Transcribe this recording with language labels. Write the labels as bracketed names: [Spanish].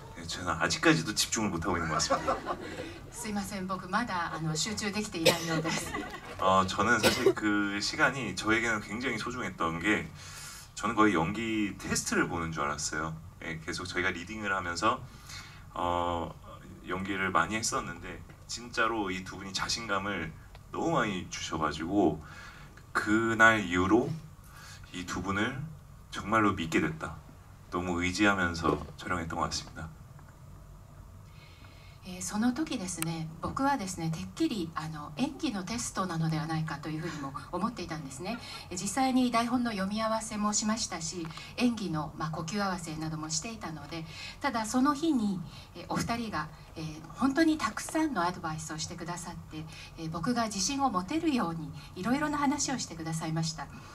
[Korean] 저는 아직까지도 집중을 못하고 있는 것 같습니다. [Japanese] すいません、僕まだ集中できていないようです。 [Korean] 저는 사실 그 시간이 저에게는 굉장히 소중했던 게 저는 거의 연기 테스트를 보는 줄 알았어요. 예, 계속 저희가 리딩을 하면서 연기를 많이 했었는데 진짜로 이 두 분이 자신감을 너무 많이 주셔가지고 그날 이후로 이 두 분을 정말로 믿게 됐다. 너무 의지하면서 촬영했던 것 같습니다. [Japanese] その時ですね、僕はですね、てっきり演技のテストなのではないかというふうにも思っていたんですね。実際に台本の読み合わせもしましたし、演技の呼吸合わせなどもしていたので、ただその日にお二人が本当にたくさんのアドバイスをしてくださって、僕が自信を持てるようにいろいろな話をしてくださいました。